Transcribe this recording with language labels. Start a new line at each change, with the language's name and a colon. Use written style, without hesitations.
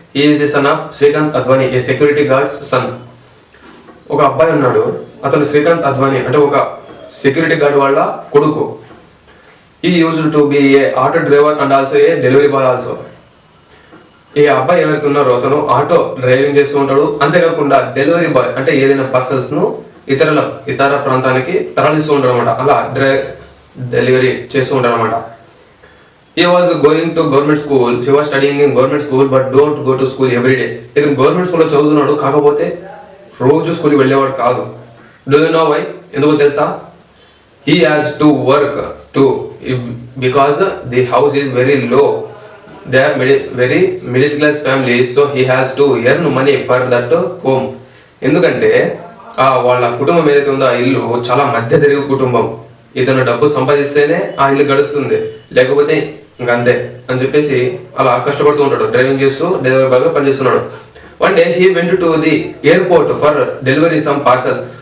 English: He is the son of Srikanth Advani, a security guard's son.
Telugu: ఒక అబ్బాయి ఉన్నాడు. అతను శ్రీకాంత్ అద్వానీ అంటే ఒక సెక్యూరిటీ గార్డ్ వాళ్ళ కొడుకు.
English: He used to be a auto driver and also a delivery boy also.
Telugu: ఈ అబ్బాయి ఎవరైతే ఉన్నారో అతను ఆటో డ్రైవింగ్ చేస్తూ ఉంటాడు. అంతేకాకుండా డెలివరీ బాయ్ అంటే ఏదైనా పార్సల్స్ ను ఇతర ప్రాంతానికి తరలిస్తూ ఉంటాడు అనమాట. అలా డెలివరీ చేస్తూ ఉంటాడు అనమాట.
English: He was going to government school. He was studying in government school, but don't go to school every day.
Telugu: ఇతను గవర్నమెంట్ స్కూల్లో చదువుతున్నాడు, కాకపోతే రోజు స్కూల్కి వెళ్ళేవాడు కాదు.
English: Do you know why?
Telugu: ఎందుకో తెలుసా?
English: He has to work too because the house is very low. They are very middle class family, so he has to earn money for that home.
Telugu: ఎందుకంటే వాళ్ళ కుటుంబం ఏదైతే ఉందో ఆ ఇల్లు చాలా మధ్య తరగతి కుటుంబం. ఇతను డబ్బు సంపాదిస్తేనే ఆ ఇల్లు గడుస్తుంది, లేకపోతే ఇంకా అంతే అని చెప్పేసి అలా కష్టపడుతూ ఉంటాడు. డ్రైవింగ్ చేస్తూ డెలివరీ బాయ్గా పనిచేస్తున్నాడు.
English: One day he went to the airport for delivery some parcels.